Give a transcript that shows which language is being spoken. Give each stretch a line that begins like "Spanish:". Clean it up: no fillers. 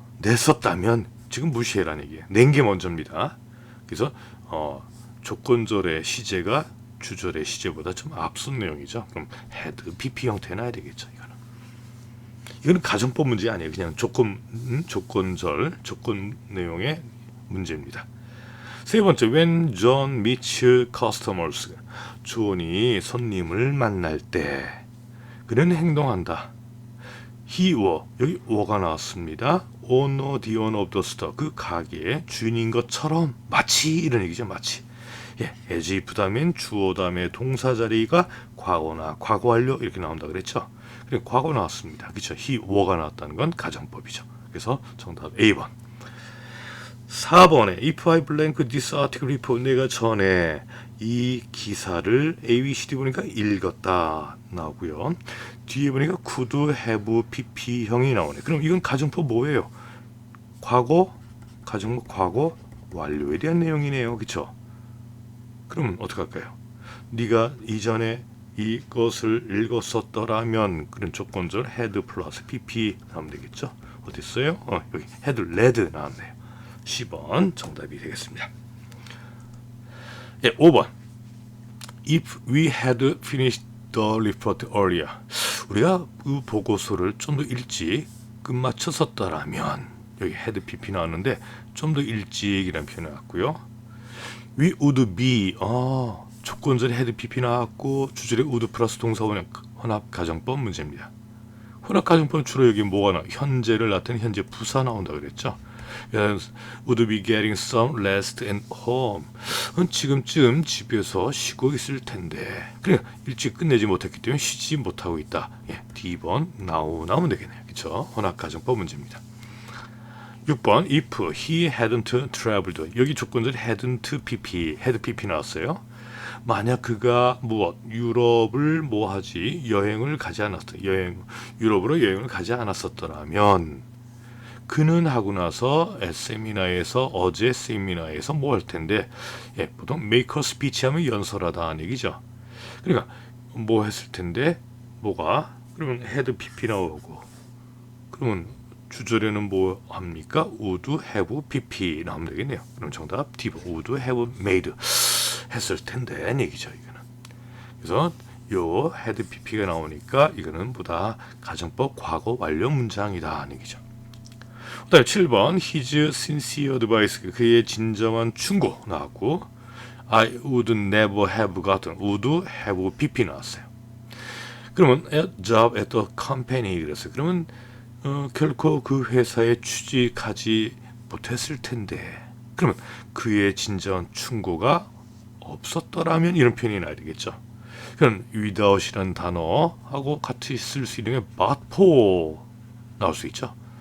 Korean: 냈었다면 지금 무시해라는 얘기예요. 낸 게 먼저입니다. 그래서 조건절의 시제가 주절의 시제보다 좀 앞선 내용이죠. 그럼 had, PP 형태 나야 되겠죠. 이거는 가정법 문제 아니에요. 그냥 조건절, 조건 내용의 문제입니다. 세 번째,
English: when John meets customers.
Korean: 존이 손님을 만날 때 그는 행동한다.
English: he were,
Korean: 여기 were가 나왔습니다.
English: owner, the owner of the store.
Korean: 그 가게의 주인인 것처럼 마치 이런 얘기죠. 마치. 예, as if 다음엔 주어 다음에 동사 자리가 과거나 과거 완료 이렇게 나온다 그랬죠. 그래 과거 나왔습니다. 그렇죠.
English: he were
Korean: 가 나왔다는 건 가정법이죠. 그래서 정답 A번. 4번에
English: if I blank this article report
Korean: 내가 전에 이 기사를 A, B, C, D 보니까 읽었다 나오고요. 뒤에 보니까 could have PP형이 나오네. 그럼 이건 가정법 뭐예요? 가정법 과거 완료에 대한 내용이네요. 그렇죠? 그러면 어떻게 할까요? 네가 이전에 이것을 읽었었더라면 그런 조건절 had 플러스 pp 나오면 되겠죠? 어디 있어요? 여기 had read 나왔네요. 10번 정답이 되겠습니다. 예, 5번.
English: If we had finished the report earlier.
Korean: 우리가 그 보고서를 좀 더 일찍 끝마쳤었더라면 여기 had pp 나왔는데 좀 더 일찍이라는 표현이 나왔고요.
English: We would be
Korean: 조건절에 had pp 나왔고 주절에 would 플러스 동사원형 혼합 가정법 문제입니다. 혼합 가정법은 주로 여기 뭐가 나와? 현재를 나타내는 현재 부사 나온다 그랬죠.
English: Would be getting some rest at home.
Korean: 지금쯤 집에서 쉬고 있을 텐데. 그래 일찍 끝내지 못했기 때문에 쉬지 못하고 있다. 예, D번 나오면 되겠네요. 그렇죠? 혼합 가정법 문제입니다.
English: 6번 if he hadn't traveled.
Korean: 여기 조건절 hadn't pp, had pp 나왔어요. 만약 그가 유럽을 여행을 가지 않았다. 유럽으로 여행을 가지 않았었더라면 그는 하고 나서 어제 세미나에서 뭐 할 텐데 보통
English: make a speech
Korean: 하면 연설하다는 얘기죠. 그러니까 뭐 했을 텐데 그러면 had pp 나오고 그러면 주절에는 뭐 합니까? would have pp 나오면 되겠네요. 그럼 정답 D번
English: would have made
Korean: 했을 텐데 얘기죠. 이거는. 그래서 요 had pp가 나오니까 이거는 보다 가정법 과거 완료 문장이다 얘기죠. 그다음에 7번
English: his sincere advice
Korean: 그의 진정한 충고 나왔고
English: I would never have gotten
Korean: would have pp 나왔어요.
English: 그러면 a job at the company 그랬어요.
Korean: 그러면 결코 그 회사에 취직하지 못했을 텐데 그러면 그의 진정한 충고가 없었더라면 이런 표현이 나야 되겠죠. 그럼 without이라는 단어하고 같이 쓸 수 있는 게 but for 나올 수 있죠.